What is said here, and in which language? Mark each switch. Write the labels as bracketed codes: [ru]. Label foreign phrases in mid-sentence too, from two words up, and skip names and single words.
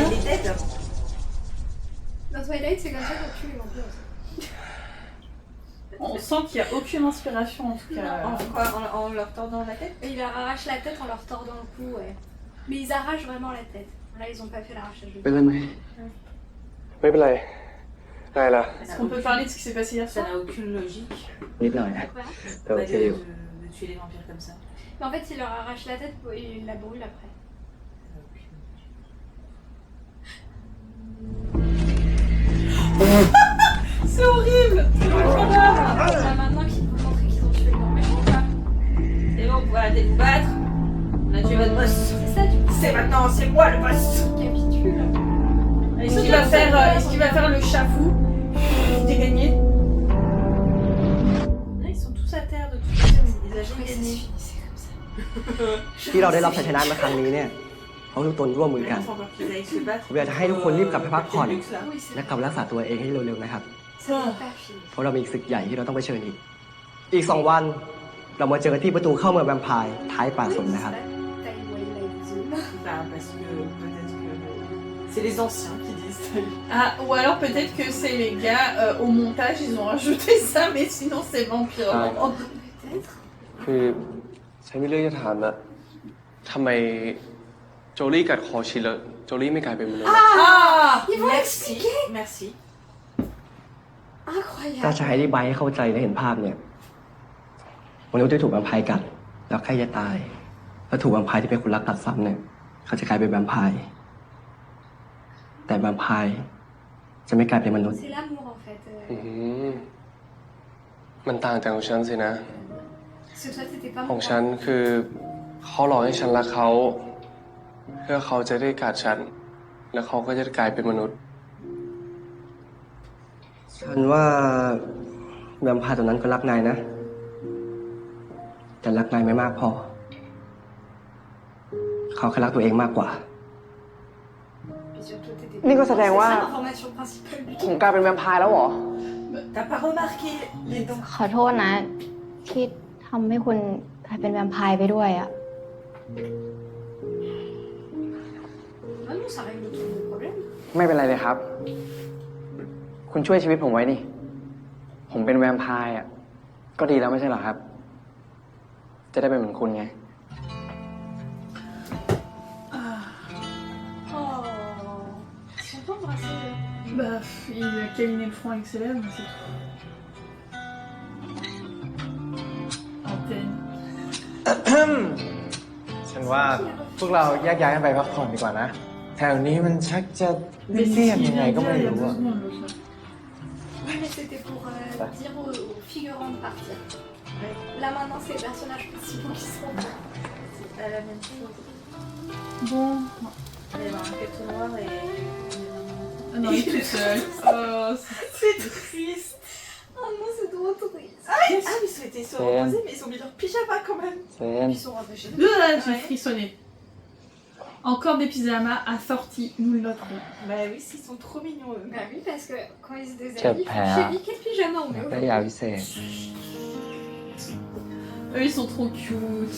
[fr] Il est dead. Dans Twilight, c'est comme ça qu'on tue les vampires aussi. On sent qu'il n'y a aucune inspiration en tout cas. En leur tordant la tête? Ils leur arrachent la tête en leur tordant le cou, ouais. Mais ils arrachent vraiment la tête. Là, ils ont pas fait l'arrachage de [th] เป็นไรไหม ไม่เป็นไรไงล่ะ [fr] Est-ce qu'on peut parler de ce qui s'est passé hier soir? Ça n'a aucune logique. [th] นิดหน่อย [fr] Quoi? [th] แต่โอเคอยู่ [fr] De tuer les vampires comme ça. Mais en fait, ils leur arrachent la tête et ils la brûlent après. C'est horrible. C'est Là, maintenant qu'ils vont montrer qu'ils ont tué le grand méchant, quoi. Et donc, voilà, allez vous battre. On a tué votre boss. C'est ça, du coup. C'est maintenant, c'est moi le boss. Capitule. Est-ce qu'il va faire le chafou? J'ai gagné. a jamais gagné. [th] ที่เราได้รับชัยชนะมาครั้งนี้เนี่ยเพราะทุกตนร่วมมือกัน [fr] Il faut encore qu'ils aillent se battre. [th] ผมอยากจะให้ทุกคนรีบกลับไปพักผ่อน [fr] Oui, c'est [th] และกลับไปรักษาตัวเองให้เร็วๆนะครับ [fr] ça n'est pas fini. [th] เพราะเรามีศึกใหญ่ที่เราต้องเผชิญอีก 2 วัน เรามาเจอกันที่ประตูเข้าเมืองแวมไพร์ท้ายป่าสนนะครับ [fr] Bah, parce que peut-être que c'est les anciens qui disent ça. Ah, ou alors peut-être que c'est les gars au montage, ils ont rajouté ça, mais sinon c'est vampire. Ah. Peut-être. [th] คือฉันมีเรื่องจะถามอะทำไมโจลี่กัดคอชินแล้วโจลี่ไม่กลายเป็นมนุษย์ [fr] Ah Ils vont Merci, expliquer. merci. [th] ถ้า [fr] Incroyable. [th] จะให้อธิบายให้เข้าใจและเห็นภาพเนี่ยมนุษย์ที่ถูกแวมไพร์กัดแล้วใกล้จะตาย แล้วถูกแวมไพร์ที่เป็นคนรักกัดซ้ำเนี่ยเขาจะกลายเป็นแวมไพร์แต่แวมไพร์จะไม่กลายเป็นมนุษย์ [fr] C'est l'amour en fait. [th] อืมมันต่างจากของฉันสินะ [fr] Parce que toi, t'étais pas [th] ของ [fr] mon [th] ฉันคือเขาหลอกให้ฉันรักเขา เพื่อเขาจะได้กัดฉัน แล้วเขาก็จะกลายเป็นมนุษย์ ฉันว่าแวมไพร์ตัวนั้นก็รักนายนะ แต่รักนายไม่มากพอ เขาแค่รักตัวเองมากกว่า [fr] Et surtout, t'étais [th] นี่ก็แสดงว่า [fr] C'est ça l'information principale du [th] ผมกลายเป็นแวมไพร์แล้วเหรอ [fr] T'as pas remarqué les dents? [th] ขอโทษนะ ที่ทำให้คุณกลายเป็นแวมไพร์ไปด้วยอะ [fr] Ah non, ça règle tous nos problèmes. [th] ไม่เป็นไรเลยครับ คุณช่วยชีวิตผมไว้นี่ ผมเป็นแวมไพร์อ่ะ ก็ดีแล้วไม่ใช่เหรอครับ จะได้เป็นเหมือนคุณไง [fr] Oh. Ils sont pas embrassés. Bah, il a câliné le front avec ses lèvres, mais c'est tout. Antenne. [th] ฉันว่าพวกเราแยกย้ายกันไปพักผ่อนดีกว่านะ แถวนี้มันชักจะเลี่ยนๆยังไงก็ไม่ [fr] Il y a [th] รู้ [fr] 2 [th] อะ [fr] secondes, l'autre, là. Oui, mais c'était pour dire aux figurants de partir. Ouais. Là maintenant, c'est les personnages principaux qui seront là. C'est pas la même chose. Bon. Il va y avoir un cadeau noir et... Ah non, il est tout seul. Oh, C'est triste. Oh non, c'est trop triste. Ah, mais ils sont reposés, mais ils ont mis leur pyjama quand même. [th] เซน [fr] Ils sont rentrés chez eux. J'ai Ouais. frissonné. Encore des pyjamas assortis, nous le noterons. Bah oui, ils sont trop mignons eux. Bah oui, parce que quand ils se Quel déshabillent, père. chérie, quel pyjama on met [th] ได้ [fr] aujourd'hui? [th] ยาพิเศษ [fr] Eux, ils sont trop cute.